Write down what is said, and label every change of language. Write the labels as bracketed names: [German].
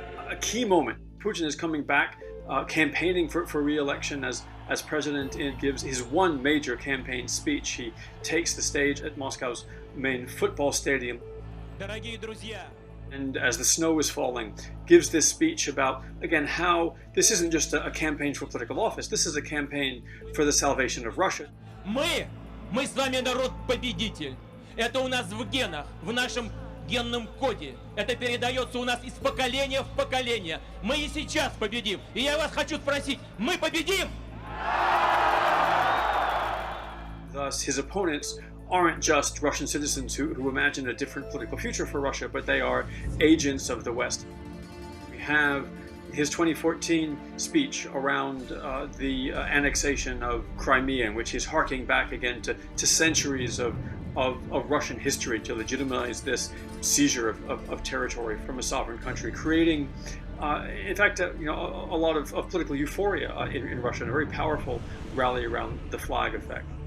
[English] A key moment, Putin is coming back, campaigning for re-election as president, and gives his one major campaign speech. He takes the stage at Moscow's main football stadium, and as the snow is falling, gives this speech about, again, how this isn't just a campaign for political office, this is a campaign for the salvation of Russia. [Russian] Мы с вами народ-победитель. Это у нас в генах, в нашем генном коде. Это передается у нас из поколения в поколение. Мы и сейчас победим. И я вас хочу спросить, мы победим? [English] Thus, his opponents aren't just Russian citizens who imagine a different political future for Russia, but they are agents of the West. We have his 2014 speech around the annexation of Crimea, in which he's harking back again to centuries of Russian history to legitimize this seizure of territory from a sovereign country, creating, in fact, a lot of political euphoria in Russia, and a very powerful rally around the flag effect.